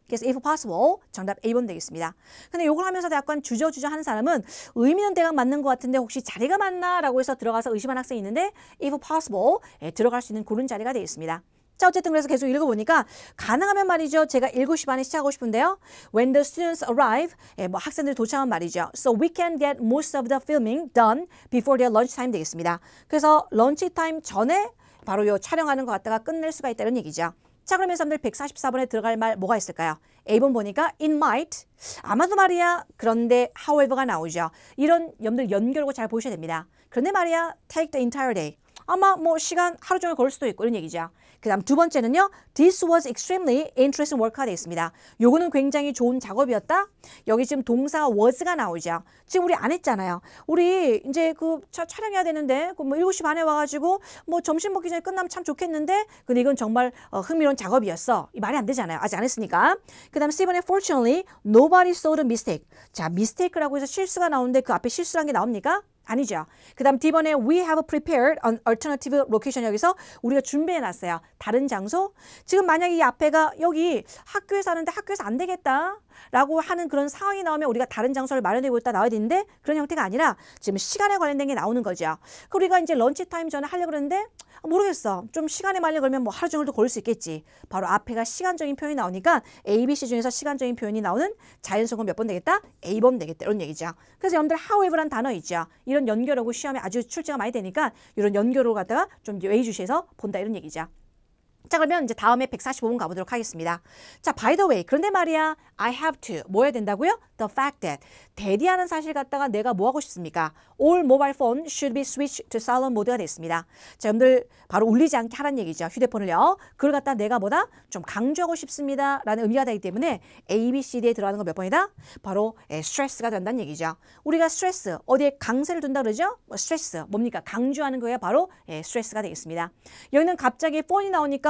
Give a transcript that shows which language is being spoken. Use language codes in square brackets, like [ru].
[ko] 그래서 if possible 정답 A번 되겠습니다. 근데 요걸 하면서도 약간 주저주저 하는 사람은 의미는 대강 맞는 것 같은데 혹시 자리가 맞나? 라고 해서 들어가서 의심한 학생이 있는데 if possible 들어갈 수 있는 그런 자리가 되겠습니다. 자, 어쨌든 그래서 계속 읽어보니까 가능하면 말이죠. 제가 7시 반에 시작하고 싶은데요. [en] When the students arrive, [ko] 뭐 학생들이 도착하면 말이죠. [en] So we can get most of the filming done before their lunch time [ko] 되겠습니다. 그래서 런치 타임 전에 바로 요 촬영하는 거 갖다가 끝낼 수가 있다는 얘기죠. 자, 그러면서 여러분들 144번에 들어갈 말 뭐가 있을까요? A번 보니까 [en] it might, [ko] 아마도 말이야. 그런데 however가 나오죠. 이런 여러분들 연결고 잘 보셔야 됩니다. 그런데 말이야 [en] take the entire day. [ko] 아마 뭐 시간 하루 종일 걸릴 수도 있고 이런 얘기죠. 그 다음 두 번째는요. [en] This was extremely interesting work가 [ko] 되어 있습니다. 요거는 굉장히 좋은 작업이었다. 여기 지금 동사가 was가 나오죠. 지금 우리 안 했잖아요. 우리 이제 그 촬영해야 되는데 뭐 7시 반에 와가지고 뭐 점심 먹기 전에 끝나면 참 좋겠는데 근데 이건 정말 흥미로운 작업이었어. 이 말이 안 되잖아요. 아직 안 했으니까. 그 다음 C번에 [en] fortunately nobody saw the mistake. [ko] 자, mistake라고 해서 실수가 나오는데 그 앞에 실수란 게 나옵니까? 아니죠. 그 다음 D번에 [en] we have prepared an alternative location. [ko] 여기서 우리가 준비해놨어요. 다른 장소. 지금 만약에 이 앞에가 여기 학교에서 하는데 학교에서 안 되겠다 라고 하는 그런 상황이 나오면 우리가 다른 장소를 마련하고 있다 나와야 되는데 그런 형태가 아니라 지금 시간에 관련된 게 나오는 거죠. 우리가 이제 런치 타임 전에 하려고 그러는데 모르겠어. 좀 시간에 말려 걸면 뭐 하루 종일도 걸릴 수 있겠지. 바로 앞에가 시간적인 표현이 나오니까 A, B, C 중에서 시간적인 표현이 나오는 자연수건 몇 번 되겠다? A번 되겠다. 이런 얘기죠. 그래서 여러분들 however란 단어 있죠. 이런 연결하고 시험에 아주 출제가 많이 되니까 이런 연결을 갖다가 좀 예의주시해서 본다 이런 얘기죠. 자, 그러면 이제 다음에 145번 가보도록 하겠습니다. 자, [en] by the way, [ko] 그런데 말이야, [en] I have to, [ko] 뭐 해야 된다고요? [en] The fact that, [ko] 대디하는 사실 갖다가 내가 뭐 하고 싶습니까? [en] All mobile phone should be switched to silent mode가 [ko] 됐습니다. 자, 여러분들 바로 울리지 않게 하라는 얘기죠. 휴대폰을요. 그걸 갖다 내가 뭐다? 좀 강조하고 싶습니다. 라는 의미가 되기 때문에 A, B, C, D에 들어가는 거 몇 번이다? 바로 스트레스가 된다는 얘기죠. 우리가 스트레스, 어디에 강세를 둔다 그러죠? 스트레스, 뭡니까? 강조하는 거야 바로 스트레스가 되겠습니다. 여기는 갑자기 폰이 나오니까